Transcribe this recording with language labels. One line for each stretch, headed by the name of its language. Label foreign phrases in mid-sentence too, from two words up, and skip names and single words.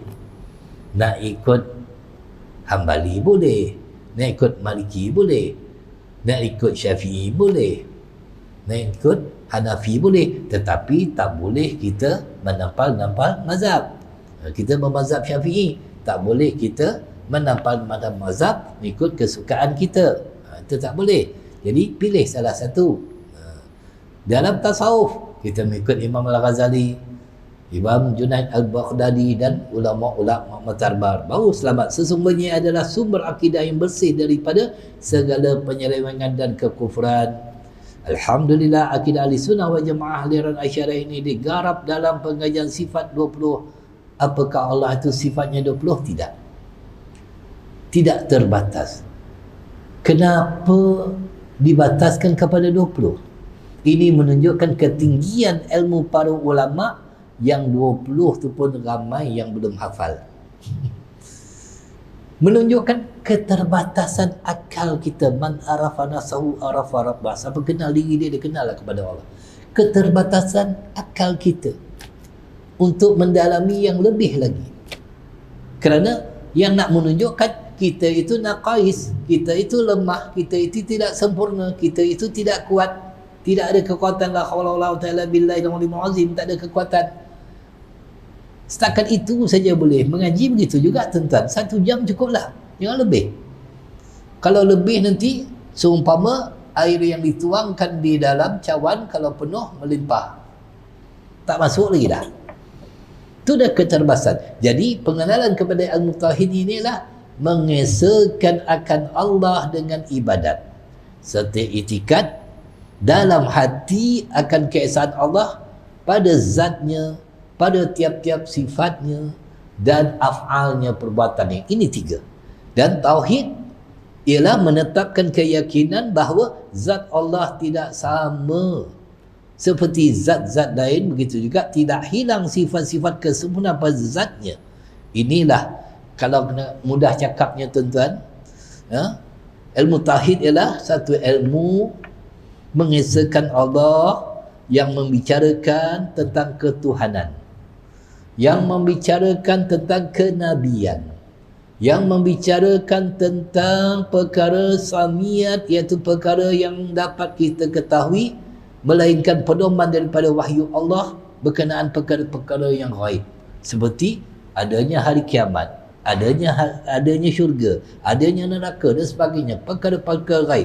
Malay: Nak ikut Hambali boleh, nak ikut Maliki boleh, nak ikut Syafi'i boleh, nak ikut Hanafi boleh, tetapi tak boleh kita menampal-nampal mazhab. Kita bermazhab Syafi'i, tak boleh kita menampal mazhab ikut kesukaan kita. Itu tak boleh. Jadi pilih salah satu. Dalam tasawuf kita mengikut Imam Al-Ghazali, Imam Junaid Al-Baghdadi dan ulama-ulama Mu'tabar. Baru selamat. Sesungguhnya adalah sumber akidah yang bersih daripada segala penyelewengan dan kekufuran. Alhamdulillah, akidah Ahli Sunnah wal Jamaah aliran Asy'ariyah ini digarap dalam pengajian sifat 20. Apakah Allah itu sifatnya 20? Tidak. Tidak terbatas. Kenapa dibataskan kepada 20? Ini menunjukkan ketinggian ilmu para ulama, yang 20 tu pun ramai yang belum hafal. Menunjukkan keterbatasan akal kita.
Arabic: من عرف نفسه عرف ربه.
Malay: Siapa kenal diri dia, dia kenal kepada Allah. Keterbatasan akal kita untuk mendalami yang lebih lagi. Kerana yang nak menunjukkan kita itu naqais, kita itu lemah, kita itu tidak sempurna, kita itu tidak kuat, tidak ada kekuatan.
Arabic: لا حول ولا قوة إلا بالله العلي العظيم.
Malay: Tak ada kekuatan. Setakat itu saja boleh. Mengaji begitu juga tuan-tuan. 1 jam cukuplah, jangan lebih. Kalau lebih nanti seumpama air yang dituangkan di dalam cawan, kalau penuh melimpah, tak masuk lagi dah. Itu dah keterbatasan. Jadi pengenalan kepada ilmu tauhid inilah mengesahkan akan Allah dengan ibadat serta itikad dalam hati akan keesaan Allah pada zatnya, pada tiap-tiap sifatnya dan af'alnya, perbuatannya. Ini 3. Dan tauhid ialah menetapkan keyakinan bahawa zat Allah tidak sama seperti zat-zat lain, begitu juga tidak hilang sifat-sifat kesempurnaan pada zatnya. Inilah, kalau mudah cakapnya tuan-tuan, ilmu tauhid ialah satu ilmu mengesahkan Allah yang membicarakan tentang ketuhanan, yang membicarakan tentang kenabian, yang membicarakan tentang perkara samiyat, iaitu perkara yang dapat kita ketahui melainkan pedoman daripada wahyu Allah berkenaan perkara-perkara yang ghaib, seperti adanya hari kiamat, adanya syurga, adanya neraka dan sebagainya, perkara-perkara ghaib.